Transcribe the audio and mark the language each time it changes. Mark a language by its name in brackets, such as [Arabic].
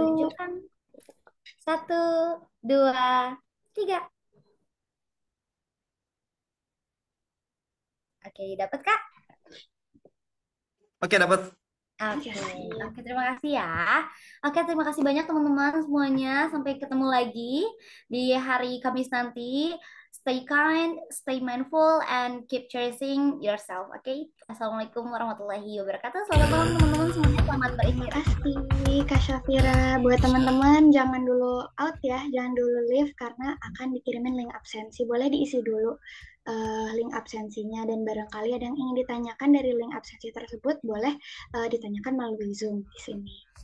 [Indonesian] tunjukkan. 1, 2, 3. Oke, dapat Kak? Oke, dapat. Oke, terima kasih ya. Oke, terima kasih banyak teman-teman semuanya. Sampai ketemu lagi di hari Kamis nanti. [English] Stay kind, stay mindful, and keep cherishing yourself. [Indonesian] Oke, Assalamualaikum warahmatullahi wabarakatuh. Selamat malam teman-teman semuanya. Selamat Terima beristirahat. kasih Kak Syafira. Buat teman-teman jangan dulu out ya, jangan dulu leave karena akan dikirimin link absensi. Boleh diisi dulu link absensinya, dan barangkali ada yang ingin ditanyakan dari link absensi tersebut boleh ditanyakan melalui Zoom di sini.